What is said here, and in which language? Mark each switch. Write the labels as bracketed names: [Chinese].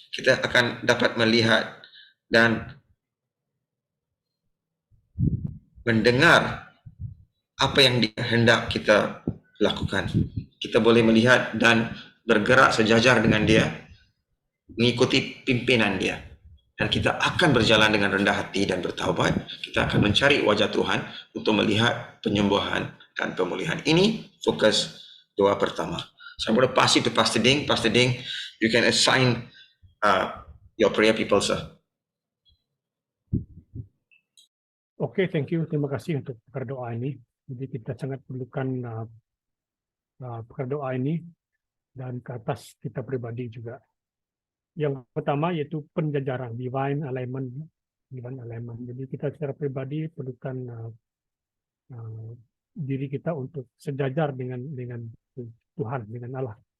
[Malay] Kita akan dapat melihat dan mendengar apa yang hendak kita lakukan. Kita boleh melihat dan bergerak sejajar dengan Dia, mengikuti pimpinan Dia. dan kita akan berjalan dengan rendah hati dan bertaubat. Kita akan mencari wajah Tuhan untuk melihat penyembuhan dan pemulihan. Ini fokus doa pertama. [English] So I'm going to pass it to Pastor Ding. Pastor Ding, you can assign your prayer people, sir. Oke, thank you. [Malay] Terima kasih untuk berdoa ini. Jadi kita sangat perlukan berdoa ini dan ke atas kita pribadi juga. Yang pertama yaitu penjajaran, divine alignment. Jadi kita secara pribadi perlukan diri kita untuk sejajar dengan Tuhan, dengan Allah.